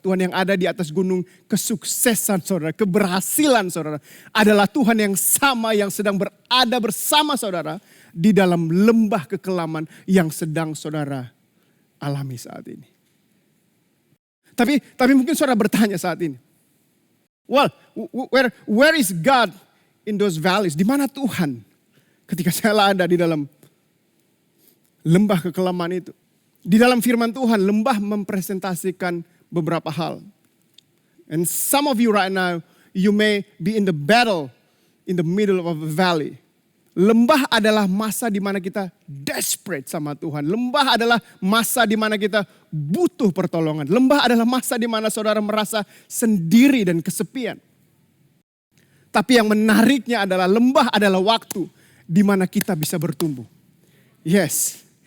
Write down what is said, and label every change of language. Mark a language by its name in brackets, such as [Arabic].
[Indonesian] Tuhan yang ada di atas gunung kesuksesan saudara. Keberhasilan saudara. Adalah Tuhan yang sama yang sedang berada bersama saudara. Di dalam lembah kekelaman yang sedang saudara alami saat ini. Tapi mungkin saudara bertanya saat ini. [English] Well, where is God in those valleys? [Indonesian] Di mana Tuhan ketika saya ada di dalam lembah kekelaman itu? Di dalam firman Tuhan, lembah mempresentasikan beberapa hal. [English] And some of you right now, you may be in the battle in the middle of a valley. [Indonesian] Lembah adalah masa di mana kita desperate sama Tuhan. Lembah adalah masa di mana kita butuh pertolongan. Lembah adalah masa di mana saudara merasa sendiri dan kesepian. Tapi yang menariknya adalah lembah adalah waktu di mana kita bisa bertumbuh. Yes.